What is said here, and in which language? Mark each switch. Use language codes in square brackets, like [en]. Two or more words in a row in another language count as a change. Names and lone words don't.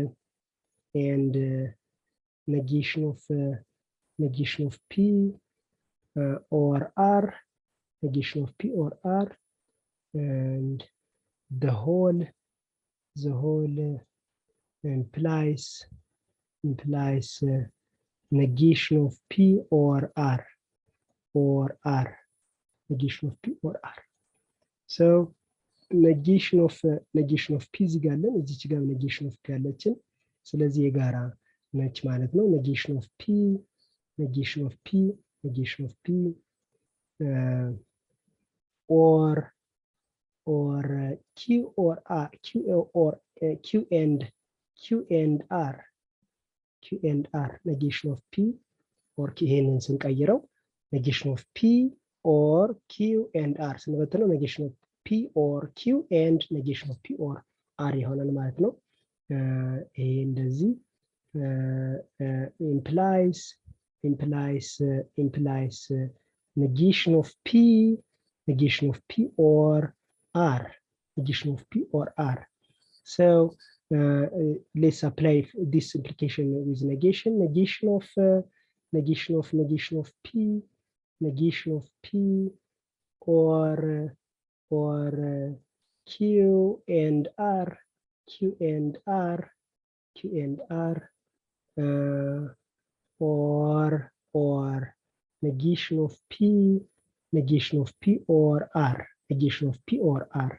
[en] negation of P or R, negation of P or R, and the whole implies negation of P or R, negation of P or R. So negation of P [am] እዚህ ጋር አለን፣ እዚች ጋር [en] negation of P [am] አለችን። ስለዚህ የጋራ ነች ማለት ነው። [en] negation of P or Q or R, Q and R, negation of P or [am] ይሄንን ስንቀይረው [en] negation of P or Q and R [am] ስንበትነው [en] negation of P or Q and negation of P or R [am] ይሆናል ማለት ነው። ይሄ እንደዚህ [en] implies negation of P or R, negation of P or R. So let's apply this implication with negation of P or Q and R, or negation of P or R, negation of P or R.